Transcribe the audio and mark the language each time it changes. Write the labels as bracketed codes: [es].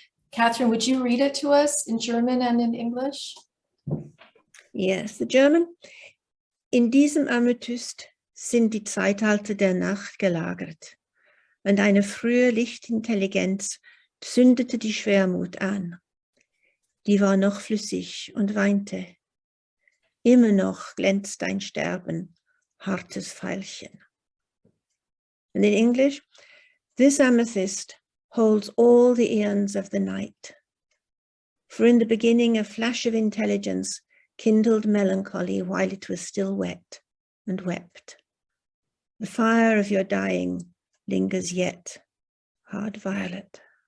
[en] Catherine, would you read it to us in German and in English? Yes, the German. [de] In diesem Amethyst sind die Zeitalter der Nacht gelagert, und eine frühe Lichtintelligenz zündete die Schwermut an. Die war noch flüssig und weinte. Immer noch glänzt dein Sterben, hartes Veilchen. [en] And in English, this amethyst holds all the eons of the night. For in the beginning a flash of intelligence kindled melancholy while it was still wet and wept. The fire of your dying lingers yet, hard violet.